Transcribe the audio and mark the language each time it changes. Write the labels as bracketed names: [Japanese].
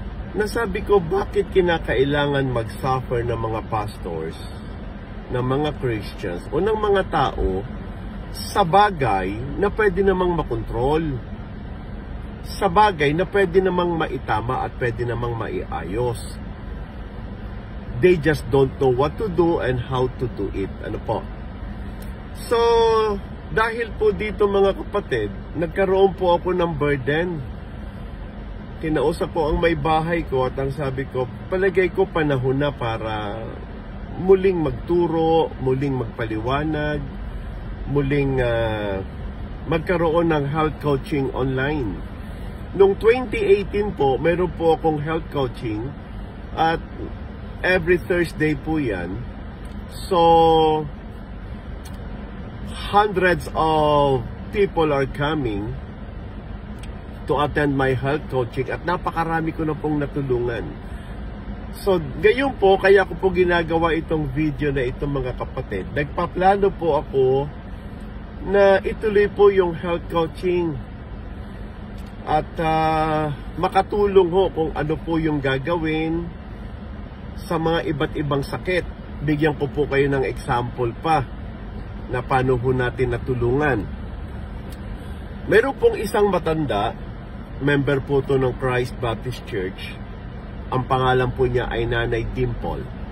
[Filipino] Nasabi ko, bakit kinakailangan mag-suffer ng mga pastors, ng mga Christians, o ng mga tao sa bagay na pwede namang makontrol, sa bagay na pwede namang maitama at pwede namang maiayos. [English] They just don't know what to do and how to do it. [Filipino] Ano po? So, dahil po dito mga kapatid, nagkaroon po ako ng burden. Kinausap po ang may bahay ko at ang sabi ko, palagay ko panahon na para muling magturo, muling magpaliwanag, muling magkaroon ng health coaching online. Noong 2018 po, meron po akong health coaching at [English] every Thursday [Filipino] po yan. [English] So, hundreds of people are coming to attend my health coaching [Filipino] at napakarami ko na pong natulungan. So, gayon po, kaya ko po ginagawa itong video na itong mga kapatid. Nagpaplano po ako na ituloy po yung health coaching at makatulong ho kung ano po yung gagawin sa mga iba't ibang sakit. Bigyan ko po kayo ng example pa na paano po natin natulungan. Meron pong isang matanda, member po to ng Christ Baptist Church. Ang pangalan po niya ay Nanay Dimple.